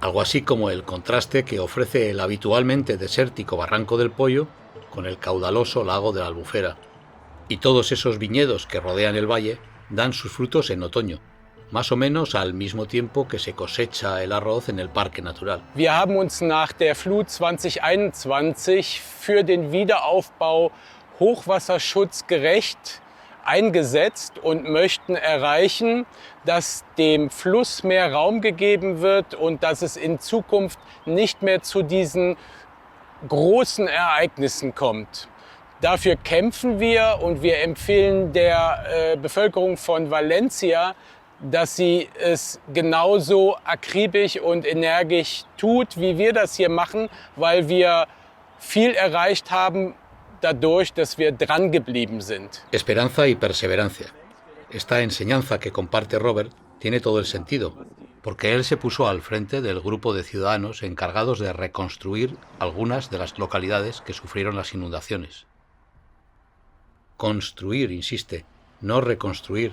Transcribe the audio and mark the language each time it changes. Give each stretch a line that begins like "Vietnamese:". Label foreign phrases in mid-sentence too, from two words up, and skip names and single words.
Spanish: Algo así como el contraste que ofrece el habitualmente desértico Barranco del Poyo con el caudaloso lago de la Albufera. Y todos esos viñedos que rodean el valle dan sus frutos en otoño, más o menos al mismo tiempo que se cosecha el arroz en el Parque Natural.
German: Wir haben uns nach der Flut 2021 für den Wiederaufbau hochwasserschutzgerecht eingesetzt und möchten erreichen, dass dem Fluss mehr Raum gegeben wird und dass es in Zukunft nicht mehr zu diesen großen Ereignissen kommt. Dafür kämpfen wir und wir empfehlen der Bevölkerung von Valencia, dass sie es genauso akribisch und energisch tut, wie wir das hier machen, weil wir viel erreicht haben dadurch, dass wir dran geblieben sind.
Spanish: Esperanza y perseverancia. Esta enseñanza que comparte Robert tiene todo el sentido, porque él se puso al frente del grupo de ciudadanos encargados de reconstruir algunas de las localidades que sufrieron las inundaciones. Construir, insiste, no reconstruir.